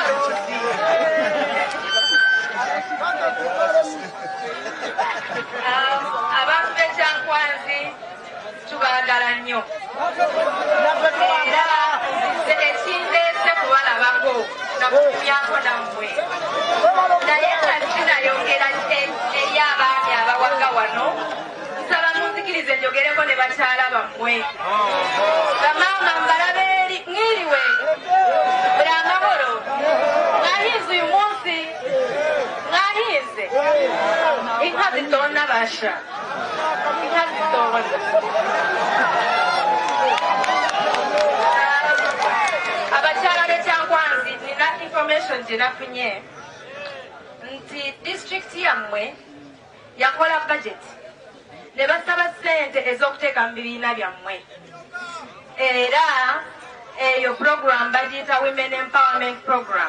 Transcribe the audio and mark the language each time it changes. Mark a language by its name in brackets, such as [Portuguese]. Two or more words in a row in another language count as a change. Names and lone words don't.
[Ganda] abantu b'Ekyagulanyi tubaagala nnyo era ekindeese kubalabako nakutumyako nammwe naye nga kinayongera eri abaami abawaga wano nsaba munzikirize njogereko ne bakyala bammwe bamaama mbalabe eri [Kinyarwanda] mwiriwe buli amahoro mwahinze uyu munsi mwahinze inka zitona basha inka zitona [Ganda] abakyala b'Ekyagulanyi nina information gye nafunye nti district yammwe yakola budget ne basaba ssente ez'okuteeka mu bibiina byammwe era eyo program bagiyita [English] women empowerment program.